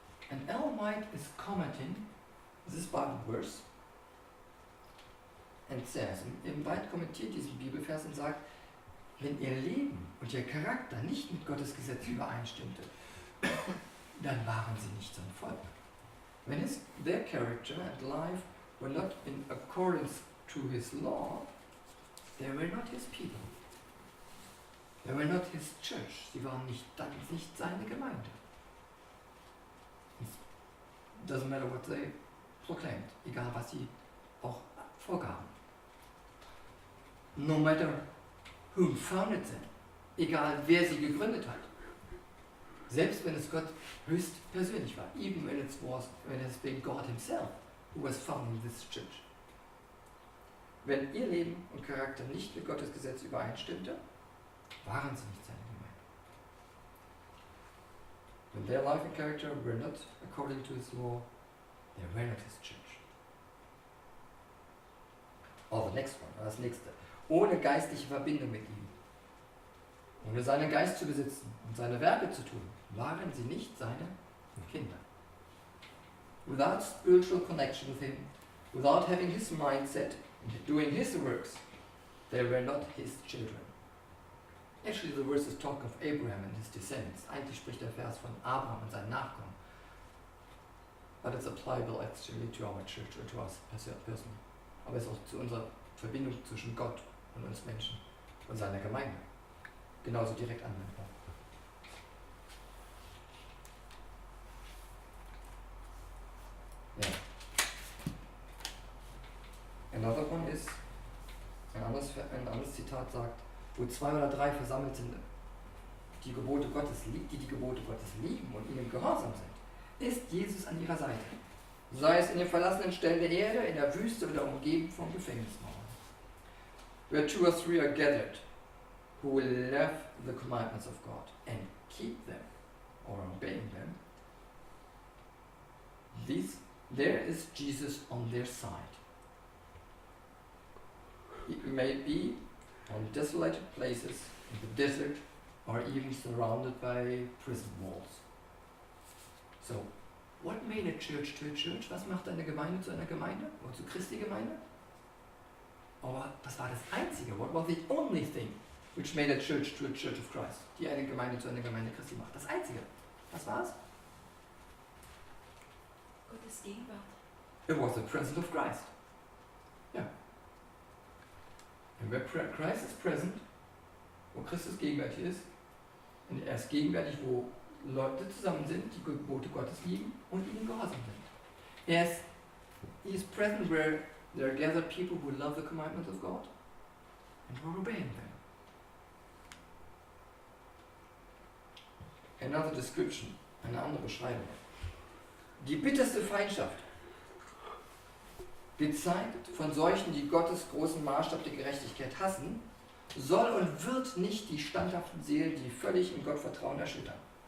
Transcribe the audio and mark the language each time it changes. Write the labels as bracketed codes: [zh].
[en] And Ellen White is commenting this Bible verse and says, [de] Ellen White kommentiert diesen Bibelvers und sagt, wenn ihr Leben und ihr Charakter nicht mit Gottes Gesetz übereinstimmte, dann waren sie nicht sein Volk. [en] When their character and life were not in accordance to his law, they were not his people. They were not his church. [de] Sie waren nicht seine Gemeinde. [en] It doesn't matter what they proclaimed, [de] egal was sie auch vorgaben. [en] No matter who founded them, [de] egal wer sie gegründet hat. Selbst wenn es Gott höchst persönlich war, [en] even when it's been God himself who was founding this church. [de] Wenn ihr Leben und Charakter nicht mit Gottes Gesetz übereinstimmte, waren sie nicht seine Gemeinde. [en] When their life and character were not according to his law, they were not his church. Oh, the next one, [de] das nächste. Ohne geistliche Verbindung mit ihm, ohne seinen Geist zu besitzen und seine Werke zu tun, waren sie nicht seine Kinder. [en] Without spiritual connection with him, without having his mindset and doing his works, they were not his children. Actually, the verses talk of Abraham and his descendants. [de] Eigentlich spricht der Vers von Abraham und seinen Nachkommen. [en] But it's applicable actually to our church or to us personally. [de] Aber es ist auch zu unserer Verbindung zwischen Gott und uns Menschen und seiner Gemeinde genauso direkt anwendbar. Ja. [en] Another one is, [de] ein anderes Zitat sagt, wo 2 oder 3 versammelt sind, die Gebote Gottes lieben und ihnen gehorsam sind, ist Jesus an ihrer Seite. Sei es in den verlassenen Stellen der Erde, in der Wüste oder umgeben von Gefängnismauern. [en] Where 2 or 3 are gathered, who will love the commandments of God and keep them, or obeying them, there is Jesus on their side. It may be on desolated places, in the desert, or even surrounded by prison walls. So, what made a church to a church? [de] Was macht eine Gemeinde zu einer Gemeinde? Oder zu Christi Gemeinde? Aber das war das Einzige. [en] What was the only thing which made a church to a church of Christ? [de] Die eine Gemeinde zu einer Gemeinde Christi macht. Das Einzige. Was war's? Gottes Gegenwart. [en] It was the presence of Christ. [de] Ja. [en] And where Christ is present, [de] wo Christus gegenwärtig ist, und er ist gegenwärtig, wo Leute zusammen sind, die Gebote Gottes lieben und ihnen gehorsam sind. [en] He is present where there are gathered people who love the commandments of God and who are obeying them. Another description, [de] eine andere Beschreibung. Die bitterste Feindschaft, gezeigt von solchen, die Gottes großen Maßstab der Gerechtigkeit hassen, soll und wird nicht die standhaften Seelen, die völlig in Gott vertrauen, erschüttern.